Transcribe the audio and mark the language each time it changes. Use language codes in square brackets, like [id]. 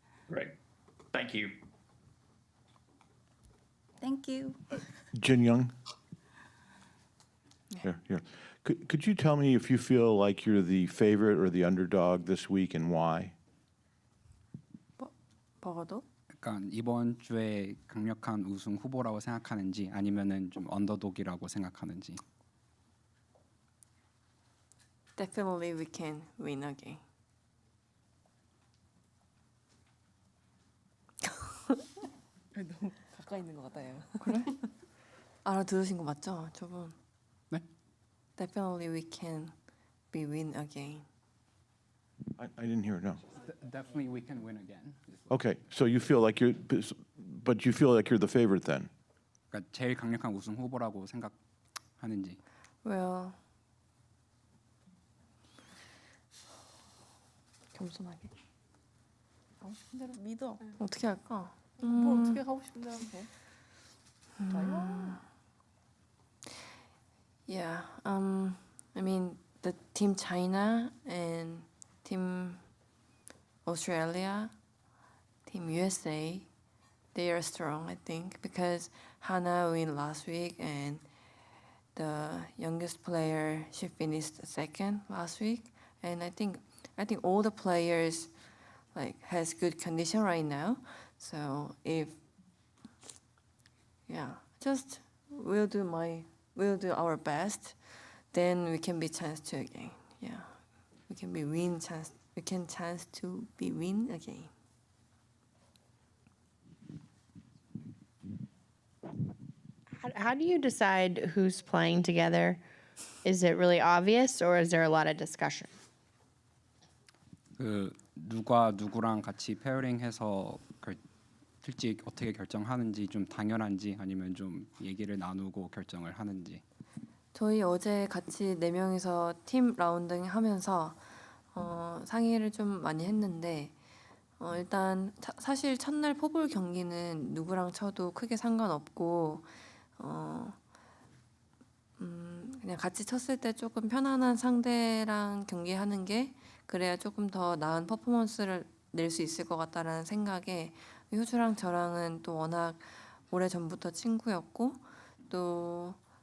[en] Great. Thank you. Thank you. Jin Young? Here. Could you tell me if you feel like you're the favorite or the underdog this week and why? [ko] 버거도? 약간 이번 주에 강력한 우승 후보라고 생각하는지 아니면은 좀 언더독이라고 생각하는지. [en] Definitely we can win again. [ko] 너무 가까이 있는 것 같아요. 그래? 알아들으신 거 맞죠, 저분? 네? [en] Definitely we can be win again. I didn't hear, no. Definitely we can win again. Okay, so you feel like but you feel like you're the favorite then? [ko] 그러니까 제일 강력한 우승 후보라고 생각하는지. Well, 겸손하게. 하고 싶은 대로 믿어. 어떻게 할까? 뭘 어떻게 하고 싶은 대로 하면 돼. 자유. [en] Yeah. I mean, the team China and team Australia, team USA, they are strong, I think, because Hana win last week and the youngest player, she finished second last week, and I think all the players like has good condition right now. So if just we'll do our best, then we can be chance to again. Yeah, we can be win chance. We can chance to be win again. How do you decide who's playing together? Is it really obvious or is there a lot of discussion? [ko] 그 누가 누구랑 같이 페어링해서 실제 어떻게 결정하는지 좀 당연한지 아니면 좀 얘기를 나누고 결정을 하는지. 저희 어제 같이 4명이서 팀 라운딩 하면서 상의를 좀 많이 했는데 일단 사실 첫날 포볼 경기는 누구랑 쳐도 크게 상관없고 그냥 같이 쳤을 때 조금 편안한 상대랑 경기하는 게 그래야 조금 더 나은 퍼포먼스를 낼 수 있을 것 같다라는 생각에 효주랑 저랑은 또 워낙 오래전부터 친구였고 또